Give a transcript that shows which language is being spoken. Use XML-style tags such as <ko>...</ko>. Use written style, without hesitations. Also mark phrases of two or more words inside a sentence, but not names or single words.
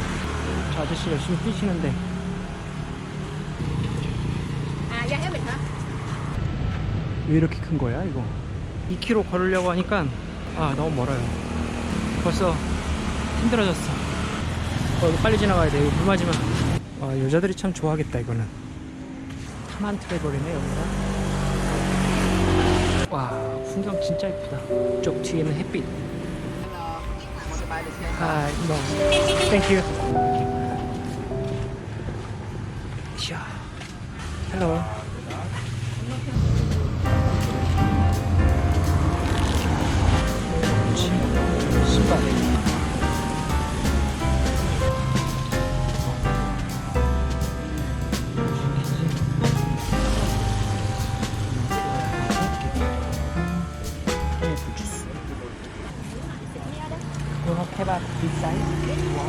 <ko>저 아저씨 열심히 뛰시는데.</ko> <vi>À, ra hết mình hả?</vi> <ko>왜 이렇게 큰 거야 이거? 2km 걸으려고 하니까 아, 너무 멀어요. 벌써 힘들어졌어. 여기 빨리 지나가야 돼. 이거 물 맞으면. 아, 여자들이 참 좋아하겠다 이거는. 타만 트래블이네 여기가. 와, 풍경 진짜 예쁘다. 쪽 뒤에는 햇빛. 아,</ko> <en>no. Thank you.</en> <ko>자,</ko> <en>hello.</en> <ko>신발.</ko> <en>We'll have kebab this side, one.</en>